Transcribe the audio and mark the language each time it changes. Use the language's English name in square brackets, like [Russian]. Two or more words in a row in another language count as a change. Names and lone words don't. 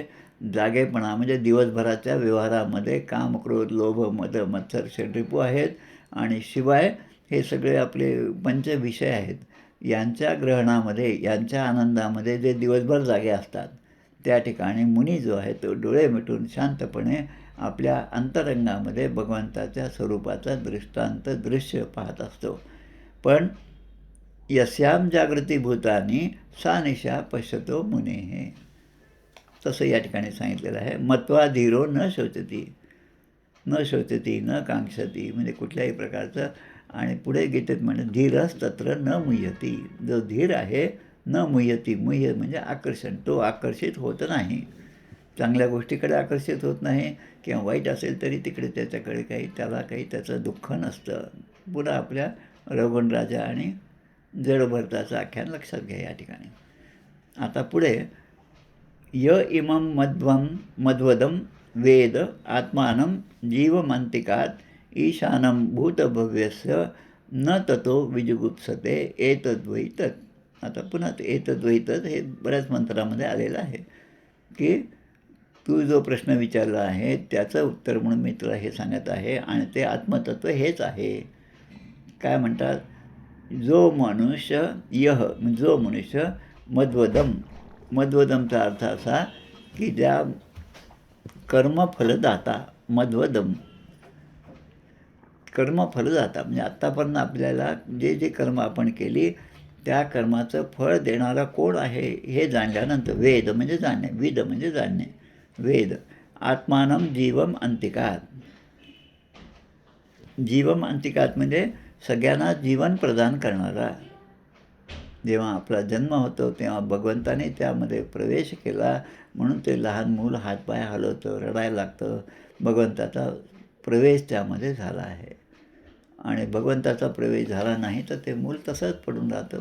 [Marathi] जागेपणा म्हणजे दिवसभराच्या व्यवहारामध्ये काम क्रोध लोभ मद मत्सर षड्रिपू आहेत आणि शिवाय हे सगळे आपले पंचविषय आहेत. यांच्या ग्रहणामध्ये यांच्या आनंदामध्ये जे दिवसभर जागे असतात त्या ठिकाणी मुनी जो आहे तो डोळे मिटून शांतपणे आपल्या अंतरंगामध्ये भगवंताच्या स्वरूपाचा दृश्य पाहत असतो. पण [Sanskrit] यस्याम जागृतीभूतानी सा निशा पश्यतो मुनेः [Marathi] तसं या ठिकाणी सांगितलेलं आहे. [Sanskrit] मत्वा धीरो न शोचती न कांक्षती [Marathi] म्हणजे कुठल्याही प्रकारचं. आणि पुढे गीतेत म्हणजे [Sanskrit] धीरस तत्र न मुह्यती. [Marathi] जो धीर आहे [Sanskrit] न मुह्यती, [Marathi] मुह्य म्हणजे आकर्षण, तो आकर्षित होत नाही. चांगल्या गोष्टीकडे आकर्षित होत नाही किंवा वाईट असेल तरी तिकडे त्याच्याकडे त्याला काही त्याचं दुःख नसतं. पुन्हा आपल्या रघुन राजा आणि जडभरताचं आख्यान लक्षात घ्या या ठिकाणी. आता पुढे [Sanskrit] इमं मध्वदं वेद आत्मानं जीवमंतिकात ईशानं भूतभव्यस्य न ततो विजुगुप्सते एतद्वै तत्. [Marathi] आता पुन्हा [Sanskrit] एतद्वै तत् [Marathi] हे बऱ्याच मंत्रामध्ये आलेलं आहे की तू जो प्रश्न विचारला आहे त्याचं उत्तर म्हणून मी तुला हे सांगत आहे आणि ते आत्मतत्व हेच आहे. काय म्हणतात, जो मनुष्य जो मनुष्य मध्वदमचा अर्थ असा की ज्या कर्मफलदाता कर्मफलदाता म्हणजे आत्तापर्यंत आपल्याला जे कर्म आपण केली त्या कर्माचं फळ देणारा कोण आहे हे जाणल्यानंतर वेद म्हणजे जाणणे, विद म्हणजे जाणणे, [Sanskrit] वेद आत्मानं जीवम अंतिकात. जीवम अंतिकात [Marathi] म्हणजे सगळ्यांना जीवन प्रदान करणारा. जेव्हा आपला जन्म होतो तेव्हा भगवंताने त्यामध्ये प्रवेश केला म्हणून ते लहान मूल हातपाय हलवतं, रडायला लागतं. भगवंताचा प्रवेश त्यामध्ये झाला आहे आणि भगवंताचा प्रवेश झाला नाही तर ते मूल तसंच पडून राहतं.